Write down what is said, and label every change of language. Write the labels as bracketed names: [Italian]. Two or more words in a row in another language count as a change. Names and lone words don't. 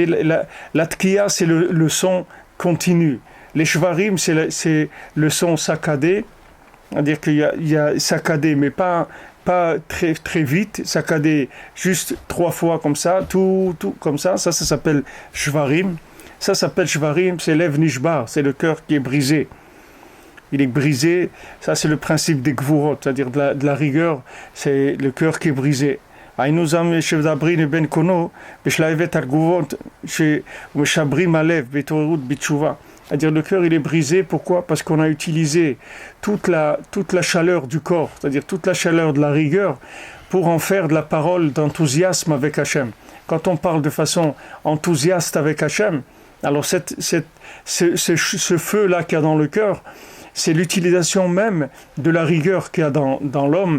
[French] La tkiya, c'est le son continu. Les shvarim, c'est le son saccadé, c'est-à-dire qu'il y a saccadé, mais pas très, très vite, saccadé juste 3 fois comme ça, tout comme ça s'appelle shvarim. Ça s'appelle shvarim, c'est [Hebrew] לב נשבר, [French] c'est le cœur qui est brisé. Il est brisé, ça c'est le principe des gvurot, c'est-à-dire de la rigueur, c'est le cœur qui est brisé. [Hebrew] היינו שמדברים בין קונו בשלהבת הגבורות שמשברים הלב בהתעוררות בתשובה. [French] C'est-à-dire le cœur il est brisé, pourquoi? Parce qu'on a utilisé toute la chaleur du corps, c'est-à-dire toute la chaleur de la rigueur pour en faire de la parole d'enthousiasme avec Hachem. Quand on parle de façon enthousiaste avec Hachem, alors ce feu-là qu'il y a dans le cœur, c'est l'utilisation même de la rigueur qu'il y a dans l'homme.